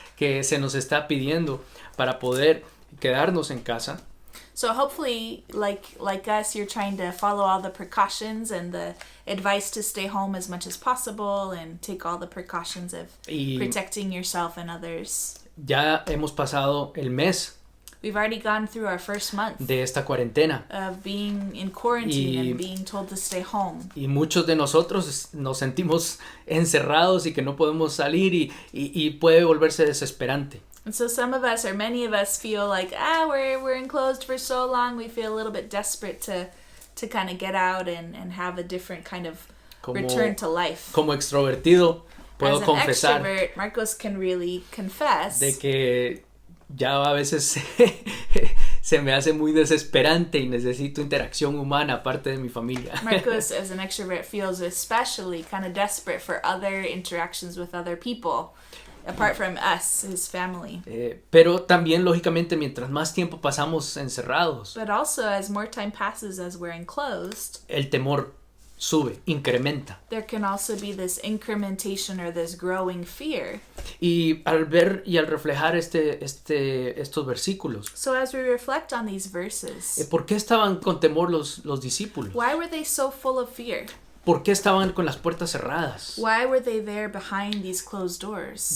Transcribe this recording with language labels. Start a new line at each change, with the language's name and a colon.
Spanish: que se nos está pidiendo para poder quedarnos en casa.
English: So hopefully, like us, you're trying to follow all the precautions and the advice to stay home as much as possible and take all the precautions of
Spanish: Y
English: protecting yourself and others.
Spanish: ya hemos pasado el mes
English: We've already gone through our first month
Spanish: de esta cuarentena
English: of being in quarantine
Spanish: Y-
English: and being told to stay home.
Spanish: y muchos de nosotros nos sentimos encerrados y que no podemos salir y puede volverse desesperante.
English: And so some of us, or many of us, feel like, we're enclosed for so long, we feel a little bit desperate to kind of get out and have a different kind of return to life.
Spanish: Como extrovertido puedo
English: As an
Spanish: confesar
English: extrovert, Marcos can really confess
Spanish: de que ya a veces se me hace muy desesperante y necesito interacción humana aparte de mi familia.
English: Marcos, as an extrovert, feels especially kind of desperate for other interactions with other people, apart from us, his family.
Spanish: Pero también, lógicamente, mientras más tiempo pasamos encerrados,
English: But also, as more time passes as we're enclosed,
Spanish: el temor sube, incrementa.
English: there can also be this incrementation or this growing fear.
Spanish: Y al ver y al reflejar estos versículos,
English: So as we reflect on these verses,
Spanish: ¿por qué estaban con temor los discípulos?
English: why were they so full of fear? ¿por qué estaban con las puertas cerradas? Why were they there behind these closed doors?